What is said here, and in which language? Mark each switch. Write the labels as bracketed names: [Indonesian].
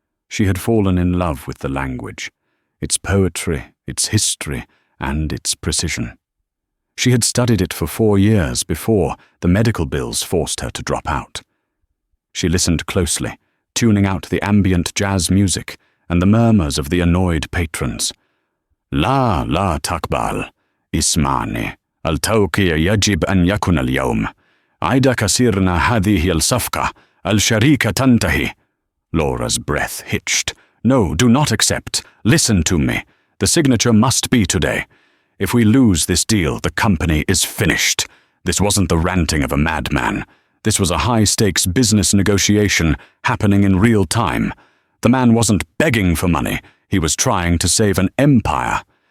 [English] She had fallen in love with the language, its poetry, its history, and its precision. She had studied it for 4 years before the medical bills forced her to drop out. She listened closely, tuning out the ambient jazz music and the murmurs of the annoyed patrons. [Arabic] لا تقبل اسمعني التوقيع يجب أن يكون اليوم عيد كسرنا هذه الصفقة الشركة تنتهي. [English] Laura's breath hitched. No, do not accept. Listen to me. The signature must be today. If we lose this deal, the company is finished. This wasn't the ranting of a madman. This was a high-stakes business negotiation happening in real time. The man wasn't begging for money. He was trying to save an empire.